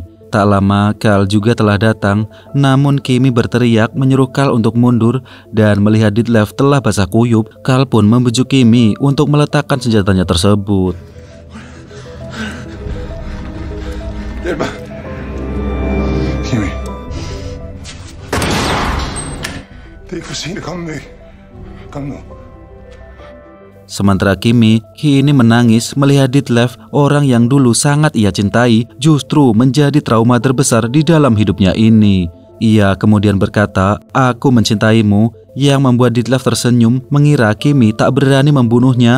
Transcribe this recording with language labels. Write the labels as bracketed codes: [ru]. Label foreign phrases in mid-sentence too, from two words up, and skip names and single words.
[id] Tak lama, Carl juga telah datang, namun Kimi berteriak menyuruh Carl untuk mundur dan melihat Detlef telah basah kuyup, Carl pun membujuk Kimi untuk meletakkan senjatanya tersebut. Kimi. [da] Det er for sent at komme væk. Kom nu. [id] Sementara Kimi kini menangis melihat Detlef, orang yang dulu sangat ia cintai, justru menjadi trauma terbesar di dalam hidupnya ini. Ia kemudian berkata, "Aku mencintaimu," yang membuat Detlef tersenyum mengira Kimi tak berani membunuhnya.